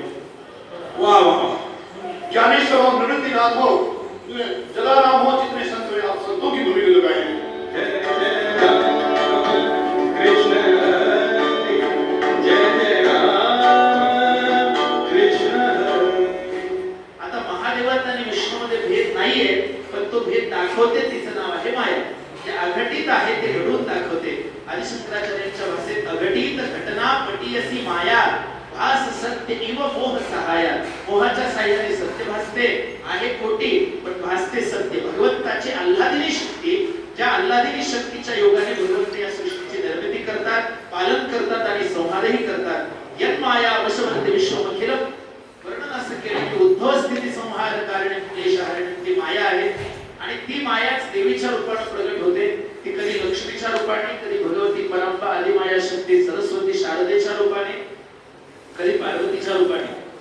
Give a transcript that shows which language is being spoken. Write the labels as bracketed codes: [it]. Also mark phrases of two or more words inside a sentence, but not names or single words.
[hi] वाह वाह. ज्ञानेश्वर हो, नृत्यनाथ हो, जलाराम हो, जितने संत हुए आप संतों की भूमि में लगाए हैं. कृष्ण जय जय राम कृष्ण. [mr] आता महादेवात आणि विष्णूमध्ये भेद नाहीये, पण तो भेद दाखवते तिचं नाव आहे माया. जे अघटित आहे ते घडवून दाखवते. आदि शंकराचार्यांच्या भाषेत [sa] अघटित घटना पटीयसी माया भास सत्य इव मोह सहाया. [mr] मोहाच्या साह्याने सत्य भासते, आहे खोटी पण भासते सत्य. भगवंताची आल्हादिनी शक्ती, ज्या आल्हादिनी शक्तीच्या योगाने भगवंत या सृष्टीची निर्मिती करतात, पालन करतात आणि संहारही करतात. [sa] यत् माया वशवन्ते विश्वमखिलम्. [mr] वर्णन असं केलं की [sa] उद्भव स्थिती संहार कारणे क्लेश हरणे [mr] ती माया आहे आणि ती मायाच देवीच्या रूपाने प्रगट होते. ती कधी लक्ष्मीच्या रूपाने, कधी भगवती परंपा आदिमाया शक्ती सरस्वती शारदेच्या रूपाने, कधी पार्वतीच्या रूपाने.